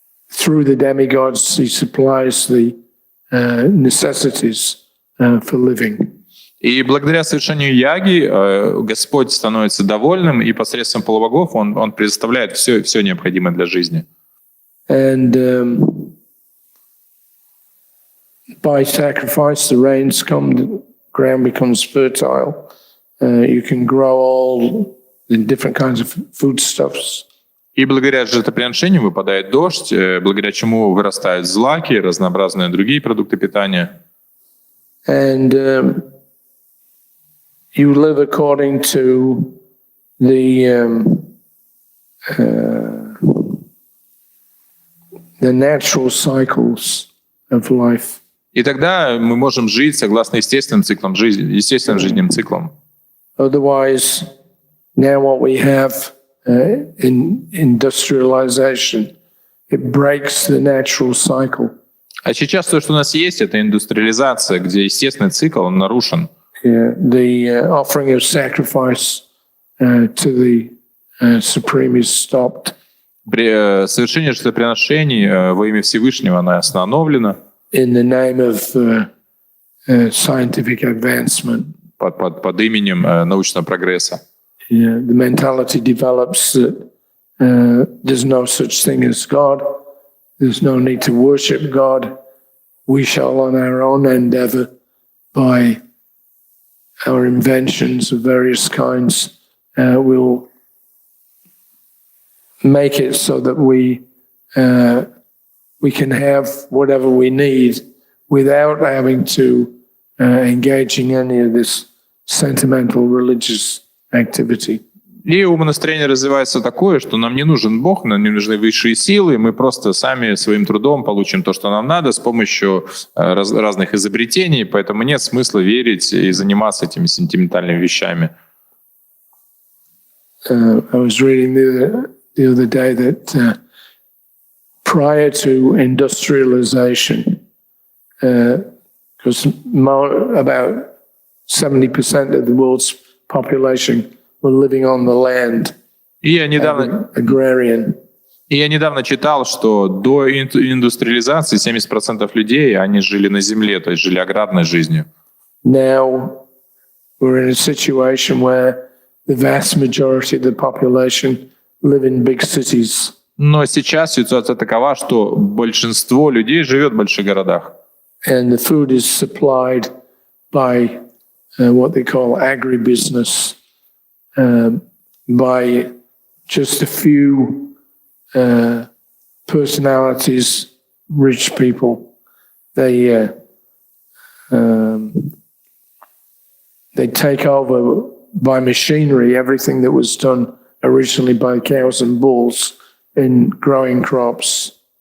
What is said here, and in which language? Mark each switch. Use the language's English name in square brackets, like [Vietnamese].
[English] Through the demigods, he supplies the necessities for living. [Russian] И благодаря совершению яги Господь становится довольным, и посредством полубогов Он предоставляет все необходимое для жизни. [English] And by sacrifice, the rains come, the ground becomes fertile. You can grow all the different kinds of foodstuffs. [Russian] И благодаря жертвоприношению выпадает дождь, благодаря чему вырастают злаки, разнообразные другие продукты питания. [English] And you live according to the natural cycles of life. [Russian] И тогда мы можем жить согласно естественным циклам жизни, естественным жизненным циклам. [English] Otherwise, now what we have in industrialization, it breaks the natural cycle. [Russian] А сейчас то, что у нас есть, это индустриализация, где естественный цикл он нарушен. [English] Yeah, the offering of sacrifice to the Supreme is stopped. [Russian] При совершении жертвоприношений во имя Всевышнего она остановлена. [English] In the name of scientific advancement. [Russian] Под именем научного прогресса. [English] Yeah, the mentality develops that there's no such thing as God. There's no need to worship God. We shall, on our own endeavor, by our inventions of various kinds, will make it so that we can have whatever we need without having to engage in any of this sentimental religious activity. [Russian] И умонастроение развивается такое, что нам не нужен Бог, нам не нужны высшие силы, мы просто сами своим трудом получим то, что нам надо, с помощью разных изобретений, поэтому нет смысла верить и заниматься этими сентиментальными вещами. [English] I was reading the other day that prior to industrialization, because about 70% of the world's population were living on the land [Russian] И я недавно, [English] agrarian. [Russian] и я недавно читал, что до индустриализации 70% людей, они жили на земле, то есть жили аграрной жизнью. [English] Now we're in a situation where the vast majority of the population live in big cities. [Russian] Но сейчас ситуация такова, что большинство людей живет в больших городах. [English] And the food is supplied by what they call agribusiness, by just a few personalities, rich people. They take over by machinery everything that was done originally by cows and bulls in growing crops.